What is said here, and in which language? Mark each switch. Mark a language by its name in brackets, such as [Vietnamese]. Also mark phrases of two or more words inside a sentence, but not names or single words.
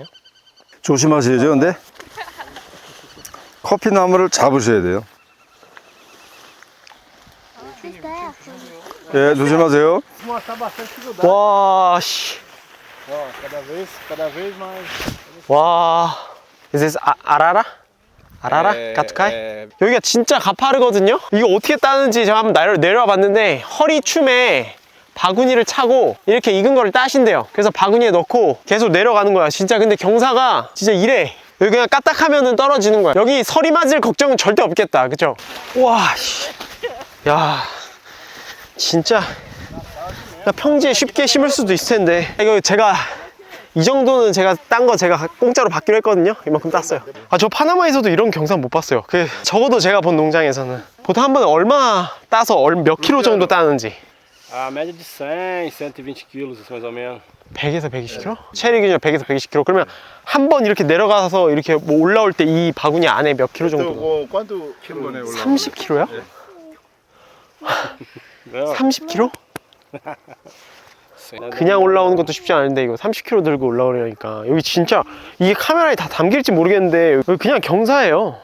[Korean] 조심하셔야죠. 근데 커피 나무를 잡으셔야 돼요. 예, 조심하세요. 와, 씨. 와, [English] is this 아라라? [Korean] 아라라? 까뚜카이? 여기가 진짜 가파르거든요? 이거 어떻게 따는지 제가 한번 내려와 봤는데 허리춤에 바구니를 차고 이렇게 익은 거를 따신대요. 그래서 바구니에 넣고 계속 내려가는 거야. 진짜 근데 경사가 진짜 이래. 여기 그냥 까딱하면은 떨어지는 거야. 여기 서리 맞을 걱정은 절대 없겠다. 그쵸? 와, 씨. 야, 진짜 평지에 쉽게 심을 수도 있을 텐데. 이거 제가 이 정도는 제가 딴 거 제가 공짜로 받기로 했거든요. 이만큼 땄어요. 아, 저 파나마에서도 이런 경상 못 봤어요. 적어도 제가 본 농장에서는 보통 한 번에 얼마 따서 몇 킬로 정도 따는지. [Portuguese] A média de 100, 120 quilos, mais ou menos. [Korean] 100에서 120kg? 체리 기준 100에서 120kg. 그러면 한 번 이렇게 내려가서 이렇게 뭐 올라올 때 이 바구니 안에 몇 킬로 정도? [Portuguese] quantos quilos, né. [Korean] 30kg야? 30kg? 그냥 올라오는 것도 쉽지 않은데 이거 30kg 들고 올라오려니까 여기 진짜 이게 카메라에 다 담길지 모르겠는데 여기 그냥 경사예요.